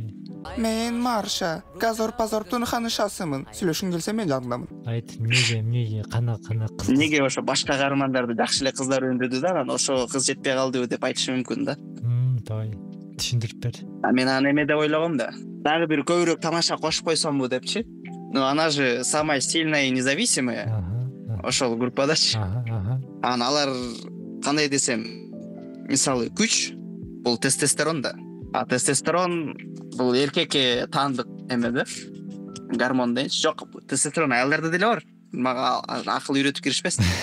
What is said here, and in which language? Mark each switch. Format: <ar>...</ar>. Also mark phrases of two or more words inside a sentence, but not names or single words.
<ky>Мен Марша, Газор-Пазорптун ханышасымын. Сүйлөшүң келсе мен жардамын. Айт, эмнеге кана кыз. Неге ошо башка каармандарды жакшы эле кыздар өндөдү да, анан ошо кыз жетпей калдыбы деп айтышы мүмкүн да. Давай. Түшүндүрүп бер. Мен аны эме деп ойлогом да. Дагы бир көбүрөөк тамаша кошуп койсомбу депчи.</ky> <ru>Она же самая сильная и независимая.</ru> <ky>Ошол группадачы. Анан алар кандай десем, мисалы күч бул тестостерон да. А тестостерон бул эркекке таандык эме да. Гормон дейчи. Жок, тестостерон аялдарда деле бар. Мага акыл үйрөтүп киришпесин.</ky>